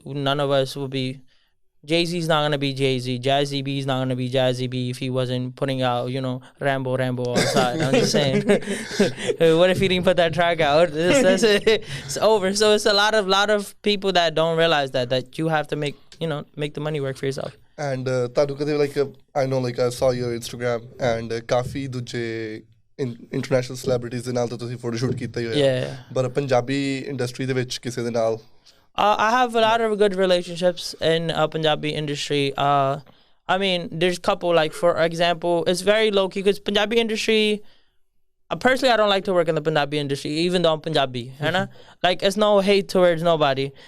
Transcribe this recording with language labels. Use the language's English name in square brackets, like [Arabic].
[English] None of us will be. Jay-Z's not gonna be Jay-Z. Jazzy B's not gonna be Jazzy B if he wasn't putting out, Rambo outside. I'm just saying. What if he didn't put that track out? It's over. So it's a lot of people that don't realize that you have to make the money work for yourself. And I know I saw your Instagram and [Punjabi] kafi duje international celebrities ਦੇ ਨਾਲ ਤਾਂ ਤੁਸੀਂ photo shoot ਕੀਤਾ ਹੀ ਹੋਇਆ ਪਰ Punjabi industry ਦੇ ਵਿੱਚ ਕਿਸੇ ਦੇ ਨਾਲ [English] I have a lot of good relationships in Punjabi industry. I mean, there's a couple, like, for example, it's very low-key because Punjabi industry, personally, I don't like to work in the Punjabi industry, even though I'm Punjabi, like, it's no hate towards nobody.